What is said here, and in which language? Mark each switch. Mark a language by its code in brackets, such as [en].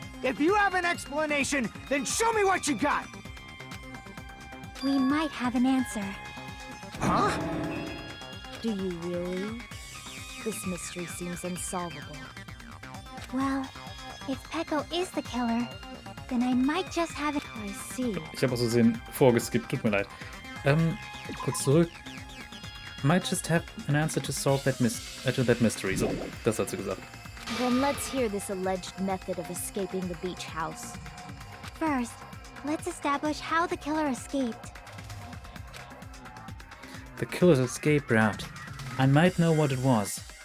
[en] If you have an explanation, then show me what you got! We might have an answer. Huh? Do you really? This mystery seems unsolvable. Well, if Peko is the killer, then I might just have it. I see. [de] Ich habe aus Versehen vorgeskippt, tut mir leid. Kurz zurück. [en] Might just have an answer to solve that mystery. [de] So, das hat sie gesagt. [en] Then let's hear this alleged method of escaping the beach house. First, let's establish how the killer escaped. The killer's escape route. I might know what it was.